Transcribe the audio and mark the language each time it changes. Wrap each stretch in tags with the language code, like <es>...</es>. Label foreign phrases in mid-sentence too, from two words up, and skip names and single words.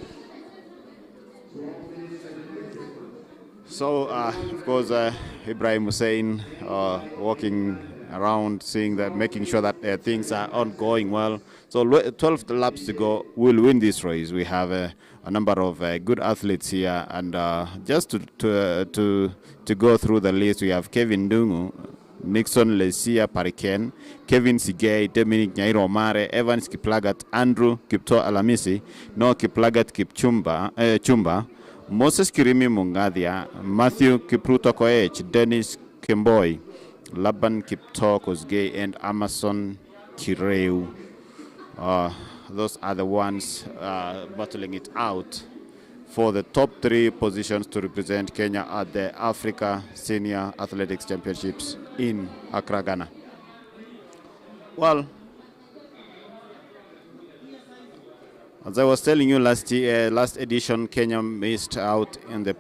<en>So, of course, Ibrahim Hussein walking around, making sure that things are ongoing well. So 12 laps to go, we'll win this race. We have a number of good athletes here, and just to go through the list, we have Kevin Dungu, Nixon Lesia Pariken, Kevin Sigei, Dominic Nyairo Mare, Evans Kiplagat, Andrew Kipto Alamisi, Noah Kiplagat Chumba, Moses Kirimi Mungadia, Matthew Kipruto Koech, Dennis Kemboi, Laban Kipto Kosgei, and Amason Kireu. Those are the ones battling it out for the top 3 positions to represent Kenya at the Africa Senior Athletics Championships in Accra, Ghana. Well, as I was telling you last edition, Kenya missed out in the</en>